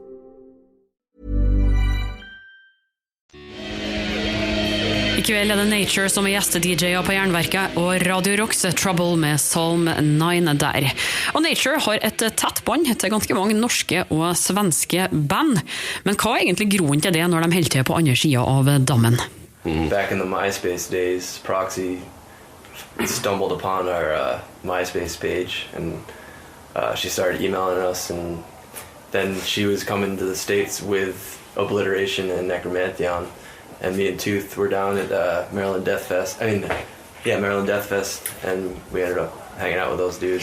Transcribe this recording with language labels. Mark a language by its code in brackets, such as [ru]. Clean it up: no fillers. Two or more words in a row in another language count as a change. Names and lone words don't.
[no] I kveld det Natur som gjeste-DJ på Jernverket og Radio Rocks Trouble med Psalm 9 der. Og Natur har et tett bånd til ganske mange norske og svenske band. Men hva egentlig grunnen til det når de holder til på andre siden av dammen? [en] Back in the MySpace days, Proxy stumbled upon our MySpace page, and she started emailing us, and then she was coming to the States with Obliteration and Necromantheon. And me and Tooth were down at Maryland Death Fest, and we ended up hanging out with those dudes.